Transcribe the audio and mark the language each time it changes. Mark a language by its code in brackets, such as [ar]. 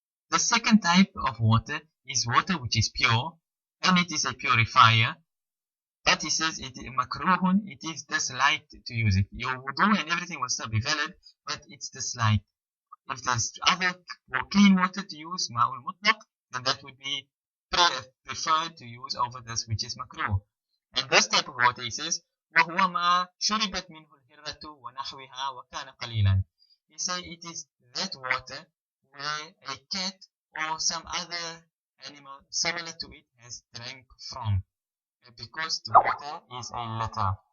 [en] The second type of water is water which is pure, and it is a purifier, but he says it makruhun, it is disliked to use it. Your wudu and everything will still be valid, but it's disliked. If there's other more clean water to use, ma'ul mutlaq, then that would be preferred to use over this which is makruh. And this type of water, he says, [ar] وَهُوَ مَا شُرِبَتْ مِنْهُ الْهِرَّةُ وَنَحْوِهَا وَكَانَ قَلِيلًا. [en] He says it is that water where a cat or some other animal similar to it has drank from, because the water is a litter.